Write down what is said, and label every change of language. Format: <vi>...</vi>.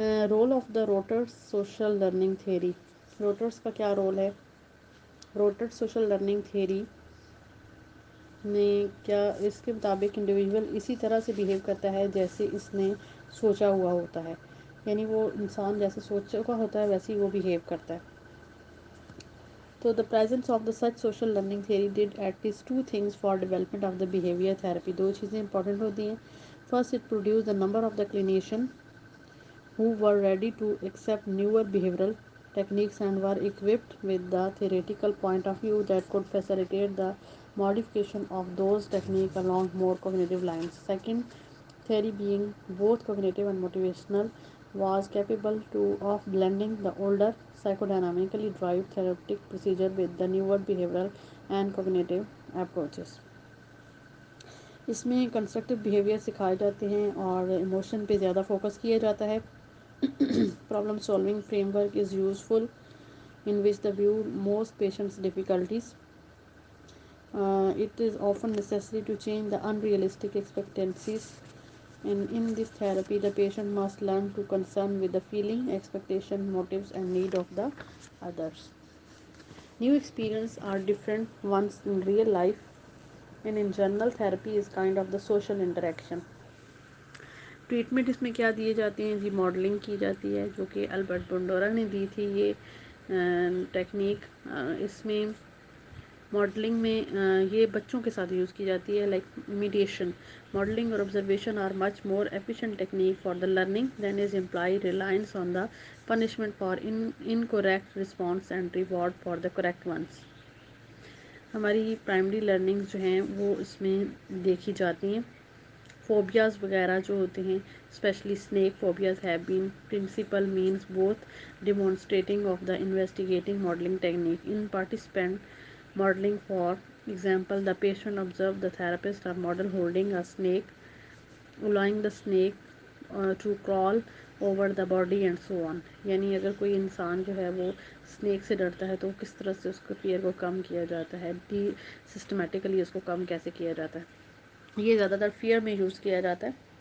<en>Role of the Rotter's social learning theory.</en> <ur>روٹرس کا کیا role ہے؟ روٹرس سوشل لرننگ تھیوری میں کیا اس کے مطابق انڈیویجول اسی طرح سے بیہیو کرتا ہے جیسے اس نے سوچا ہوا ہوتا ہے. یعنی وہ انسان جیسے سوچ چکا ہوتا ہے ویسے ہی وہ بیہیو کرتا ہے. تو</ur> <en>the presence of the such social learning theory did at least two things for development of the behavior therapy.</en> <ur>دو چیزیں امپورٹنٹ ہوتی ہیں.</ur> <en>First, it produced a number of the clinician who were ready to accept newer behavioral techniques and were equipped with the theoretical point of view that could facilitate the modification of those techniques along more cognitive lines. Second, theory being both cognitive and motivational was capable of blending the older psychodynamically derived therapeutic procedure with the newer behavioral and cognitive approaches.</en> <ur>اس میں constructive behaviour سکھائے جاتے ہیں اور emotion پہ زیادہ focus کیا جاتا ہے.</ur> <en>Problem solving framework is useful in which the view most patients' difficulties. It is often necessary to change the unrealistic expectancies, and in this therapy the patient must learn to concern with the feeling, expectation, motives and need of the others. New experiences are different ones in real life, and in general therapy is kind of the social interaction.</en> <ur>Treatment اس میں کیا دیے جاتے ہیں جی؟ Modelling کی جاتی ہے جو کہ البرٹ بنڈورا نے دی تھی یہ ٹیکنیک. اس میں ماڈلنگ میں یہ بچوں کے ساتھ یوز کی جاتی ہے.</ur> <en>Like imitation modelling اور observation are much more efficient technique for the learning than is employ reliance on the punishment for incorrect response and reward for the correct ones.</en> <ur>ہماری پرائمری لرننگز جو ہیں وہ اس میں دیکھی جاتی ہیں.</ur> <en>phobias</en> <ur>وغیرہ جو ہوتے ہیں</ur> <en>Especially snake phobias have been principal means both demonstrating of the investigating modelling technique in participant modeling. For example, the patient observed the therapist or model holding a snake, allowing the snake to crawl over the body and so on.</en> <ur>یعنی اگر کوئی انسان جو ہے وہ snack سے ڈرتا ہے تو کس طرح سے اس کو فیئر کو کم کیا جاتا ہے، سسٹمیٹیکلی اس کو کم کیسے کیا جاتا ہے. یہ زیادہ تر فیئر میں یوز کیا جاتا ہے.</ur>